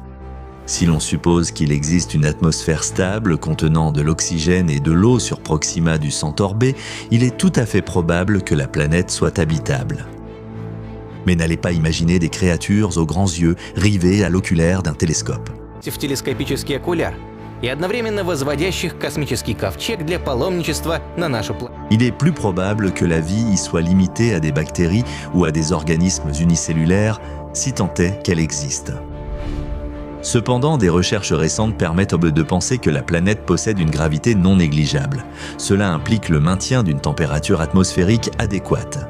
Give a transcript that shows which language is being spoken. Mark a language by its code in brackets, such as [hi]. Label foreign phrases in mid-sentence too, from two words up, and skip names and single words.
[fr] Si l'on suppose qu'il existe une atmosphère stable contenant de l'oxygène et de l'eau sur Proxima du Centaure B, il est tout à fait probable que la planète soit habitable. Mais n'allez pas imaginer des créatures aux grands yeux rivées à l'oculaire d'un télescope. [ru] В телескопический окуляр и одновременно возводящих космический ковчег для паломничества на нашу планету. [fr] Il est plus probable que la vie y soit limitée à des bactéries ou à des organismes unicellulaires, si tant est qu'elle existe. Cependant, des recherches récentes permettent de penser que la planète possède une gravité non négligeable. Cela implique le maintien d'une température atmosphérique adéquate.